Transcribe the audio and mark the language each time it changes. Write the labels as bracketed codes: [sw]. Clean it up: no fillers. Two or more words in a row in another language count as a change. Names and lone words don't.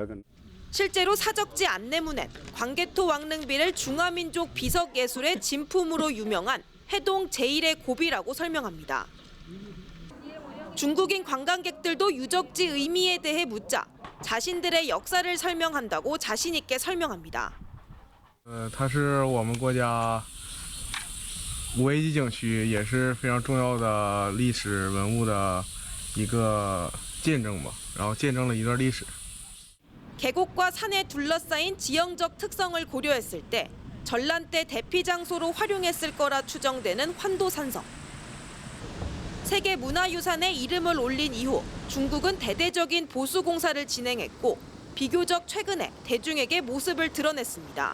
[ko] 실제로 사적지 안내문엔 광개토 왕릉비를 중화민족 비석예술의 진품으로 유명한 해동 제1의 고비라고 설명합니다. 중국인 관광객들도 유적지 의미에 대해 묻자 자신들의 역사를 설명한다고 자신 있게 설명합니다. [zh] 它是我们国家五 A级景区，也是非常重要的历史文物的一个见证吧，然后见证了一段历史。 [ko] 계곡과 산에 둘러싸인 지형적 특성을 고려했을 때 전란 때 대피 장소로 활용했을 거라 추정되는 환도산성. 세계문화유산에 이름을 올린 이후 중국은 대대적인 보수 공사를 진행했고 비교적 최근에 대중에게 모습을 드러냈습니다.